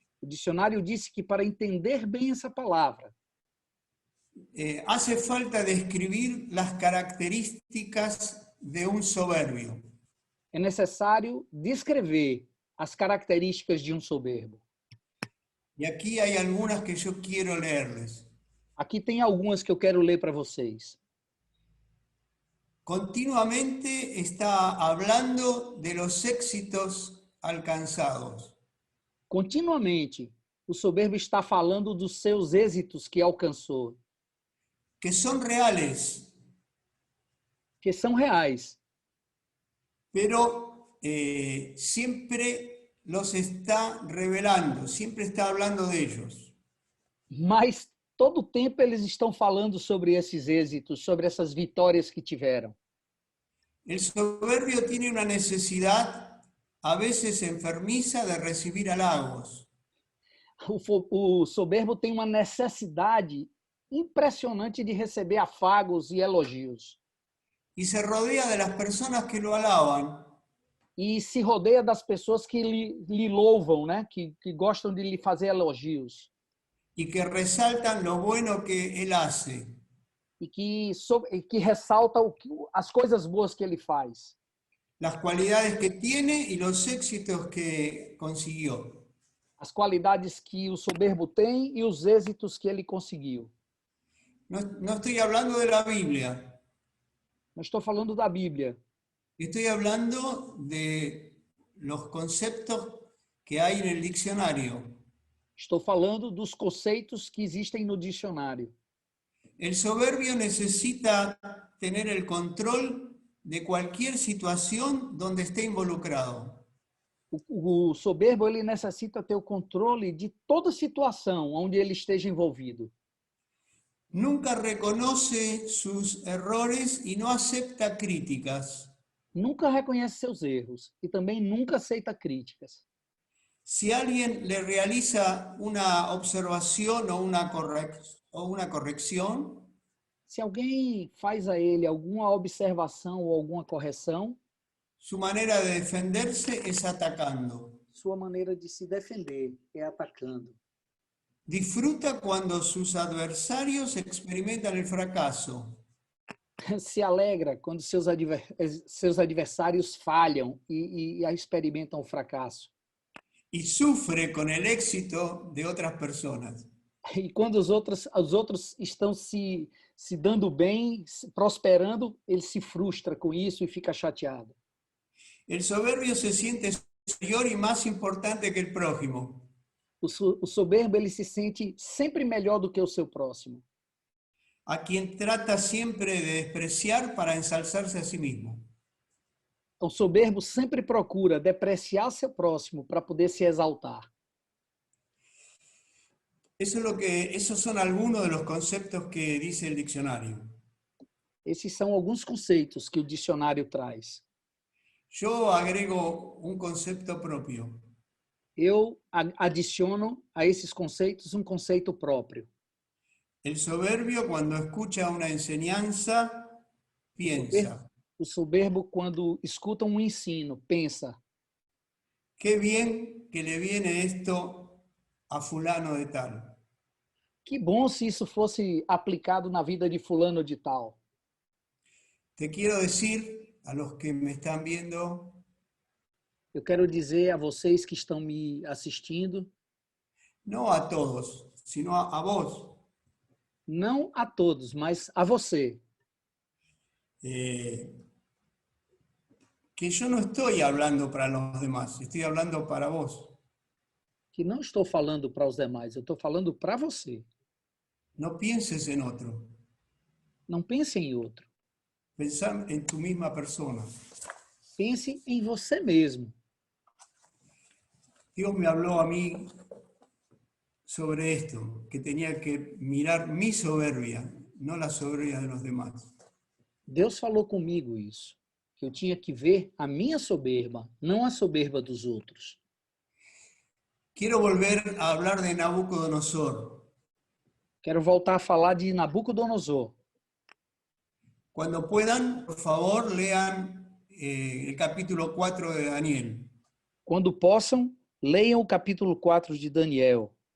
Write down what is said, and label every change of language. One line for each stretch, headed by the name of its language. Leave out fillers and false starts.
Portuguese: o dicionário disse que para entender bem essa palavra,
Spanish: hace falta describir las características de un soberbio.
Portuguese: é necessário descrever as características de um soberbo.
Spanish: Y aquí hay algunas que yo quiero leerles.
Portuguese: Aqui tem algumas que eu quero ler para vocês.
Spanish: Continuamente está hablando de los éxitos alcanzados.
Portuguese: Continuamente, o soberbo está falando dos seus êxitos que alcançou,
Spanish: Que son reales,
Portuguese: que são reais,
Spanish: pero siempre los está revelando, siempre está hablando de ellos.
Portuguese: mas todo o tempo eles estão falando sobre esses êxitos, sobre essas vitórias que tiveram.
Spanish: El soberbio tiene una necesidad, a veces enfermiza, de recibir halagos.
Portuguese: O soberbo tem uma necessidade impressionante de receber afagos e elogios.
Spanish: Y se rodea de las personas que lo alaban
Portuguese: E se rodeia das pessoas que lhe louvam, né? que gostam de lhe fazer elogios.
Spanish: y que resaltan lo bueno que él hace.
Portuguese: E que ressalta as coisas boas que ele faz.
Spanish: Las cualidades que tiene y los éxitos que consiguió.
Portuguese: As qualidades que o soberbo tem e os êxitos que ele conseguiu.
Spanish: No estoy hablando de la Biblia,
Portuguese: Não estou falando da Bíblia.
Spanish: estoy hablando de los conceptos que hay en el diccionario.
Portuguese: Estou falando dos conceitos que existem no dicionário.
Spanish: El soberbio necesita tener el control de cualquier situación donde esté involucrado.
Portuguese: O soberbo ele necessita ter o controle de toda situação onde ele esteja envolvido.
Spanish: Nunca reconoce sus errores y no acepta críticas.
Portuguese: Nunca reconhece seus erros e também nunca aceita críticas.
Spanish: Si alguien le realiza una observación o una corrección,
Portuguese: Se alguém faz a ele alguma observação ou alguma correção,
Spanish: su manera de defenderse es atacando.
Portuguese: sua maneira de se defender é atacando.
Spanish: Disfruta cuando sus adversarios experimentan el fracaso.
Portuguese: Se alegra quando seus adversários falham e experimentam o fracasso.
Spanish: Y sufre con el éxito de otras personas.
Portuguese: E quando os outros estão se dando bem, prosperando, ele se frustra com isso e fica chateado.
Spanish: El soberbio se siente superior y más importante que el prójimo.
Portuguese: O soberbo ele se sente sempre melhor do que o seu próximo.
Spanish: A quien trata siempre de despreciar para ensalzarse a sí mismo.
Portuguese: O soberbo sempre procura depreciar seu próximo para poder se exaltar.
Spanish: Esos son algunos de los conceptos que dice el diccionario.
Portuguese: Esses são alguns conceitos que o dicionário traz.
Spanish: Yo agrego un concepto propio.
Portuguese: Eu adiciono a esses conceitos um conceito próprio.
Spanish: El soberbio, cuando escucha una enseñanza, piensa:
Portuguese: O soberbo, quando escuta um ensino, pensa:
Spanish: qué bien que le viene esto a fulano de tal.
Portuguese: que bom se isso fosse aplicado na vida de fulano de tal.
Spanish: Te quiero decir, a los que me están viendo,
Portuguese: Eu quero dizer a vocês que estão me assistindo,
Spanish: no a todos, sino a vos,
Portuguese: não a todos, mas a você,
Spanish: que yo no estoy hablando para los demás, estoy hablando para vos.
Portuguese: que não estou falando para os demais, eu estou falando para você.
Spanish: No pienses en otro,
Portuguese: Não pense em outro.
Spanish: pensá en tu misma persona.
Portuguese: Pense em você mesmo.
Spanish: Dios me habló a mí sobre esto, que tenía que mirar mi soberbia, no la soberbia de los demás.
Portuguese: Deus falou comigo isso, que eu tinha que ver a minha soberba, não a soberba dos outros.
Spanish: Quiero volver a hablar de Nabucodonosor.
Portuguese: Quero voltar a falar de Nabucodonosor.
Spanish: Cuando puedan, por favor, lean el capítulo 4 de Daniel.
Portuguese: Quando possam, leiam o capítulo 4 de Daniel.